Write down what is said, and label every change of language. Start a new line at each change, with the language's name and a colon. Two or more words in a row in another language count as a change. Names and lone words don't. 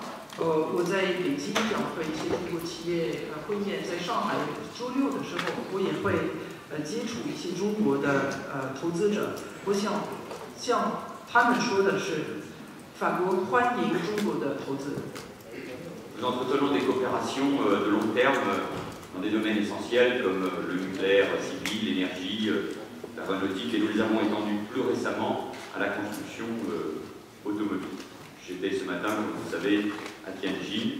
Chinese: 我在北京将和一些中国企业会面，在上海周六的时候，我也会接触一些中国的投资者。我想向他们说的是，法国欢迎中国的投资。
French: Nous entretenons des coopérations de long terme dans des domaines essentiels comme le nucléaire civil, l'énergie, l'aéronautique, et nous les avons étendus plus récemment à la construction automobile. J'étais ce matin, comme vous le savez, à Tianjin.